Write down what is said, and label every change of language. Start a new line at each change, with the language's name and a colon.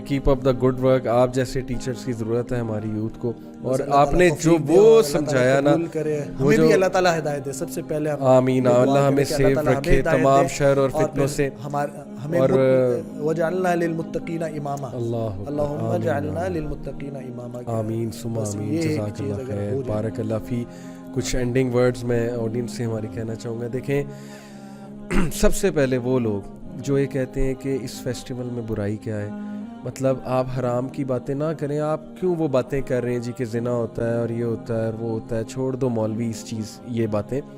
English: Keep up the good work.
Urdu: آپ جیسے teachers کی ضرورت ہے ہماری یوتھ کو, اور آپ نے جو وہ سمجھایا نا, ہمیں بھی اللہ تعالیٰ ہدایت دے سب سے پہلے.
Arabic: آمین.
Urdu: اللہ ہمیں سیف رکھے تمام شر اور فتنوں سے,
Arabic: اور وجعلنا للمتقین اماما. اللہم وجعلنا للمتقین اماما. آمین ثم آمین. جزاک اللہ خیر, بارک اللہ فی.
Urdu: کچھ اینڈنگ ورڈز میں آڈینس سے ہماری کہنا چاہوں گا. دیکھیں, سب سے پہلے وہ لوگ جو یہ کہتے ہیں کہ اس فیسٹیول میں برائی کیا ہے, مطلب آپ حرام کی باتیں نہ کریں. آپ کیوں وہ باتیں کر رہے ہیں جی کہ زنا ہوتا ہے اور یہ ہوتا ہے اور وہ ہوتا ہے؟ چھوڑ دو مولوی اس چیز یہ باتیں.